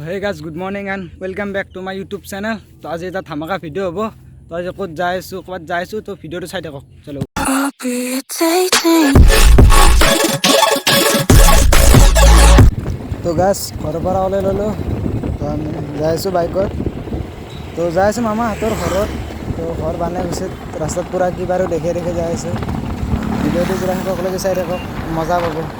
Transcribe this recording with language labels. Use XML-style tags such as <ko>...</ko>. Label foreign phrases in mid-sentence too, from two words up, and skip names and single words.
<en>guys, good morning and welcome back to my YouTube channel.</en> <as>তো আজ এটা ধামাকা ভিডিও হ'ব। তো আজি ক'ত যাইছো ক'ত যাইছো তো ভিডিওটো চাই থাকক। চলো। তো গাইস ঘৰৰ পৰা ওলাই ললো। তো আমি যাইছো বাইকত। তো যাইছো মামা হাতৰ ঘৰত। তো ঘৰ বনাই গৈছে ৰাস্তাত পুৰা কিবাৰো দেখে যাইছো। ভিডিওটো পুৰা সকলোকে চাই থাকক মজা পাব।</as>